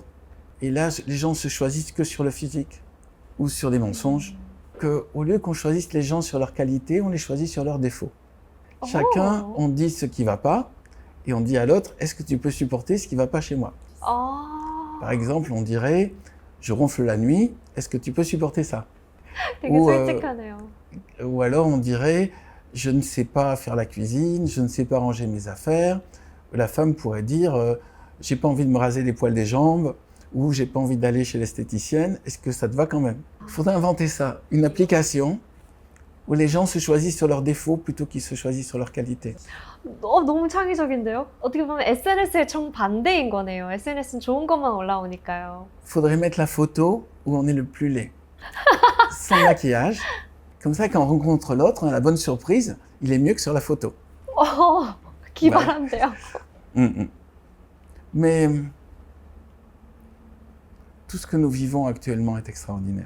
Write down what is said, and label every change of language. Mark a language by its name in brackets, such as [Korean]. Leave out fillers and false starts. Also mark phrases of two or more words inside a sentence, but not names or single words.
[French] Et là, les gens se choisissent que sur le physique ou sur des mensonges. Au lieu qu'on choisisse les gens sur leurs qualités, on les choisit sur leurs défauts. Chacun, on dit ce qui ne va pas et on dit à l'autre, est-ce que tu peux supporter ce qui ne va pas chez moi? Par exemple, on dirait, je ronfle la nuit, est-ce que tu peux supporter ça? [Korean] 되게 솔직하네요. [French] Ou alors on dirait, je ne sais pas faire la cuisine, je ne sais pas ranger mes affaires. La femme pourrait dire, j'ai pas envie de me raser les poils des jambes ou j'ai pas envie d'aller chez l'esthéticienne, est-ce que ça te va quand même? Il faudrait inventer ça, une application où les gens se choisissent sur leurs défauts plutôt qu'ils se choisissent sur leurs qualités. [Korean] 너무 창의적인데요? 어떻게 보면 SNS의 정반대인 거네요. SNS는 좋은 것만 올라오니까요. [French] Il faudrait mettre la photo où on est le plus laid, sans maquillage. Comme ça, quand on rencontre l'autre, on a la bonne surprise, il est mieux que sur la photo. [Korean] 기발한데요. [French] Mais tout ce que nous vivons actuellement est extraordinaire.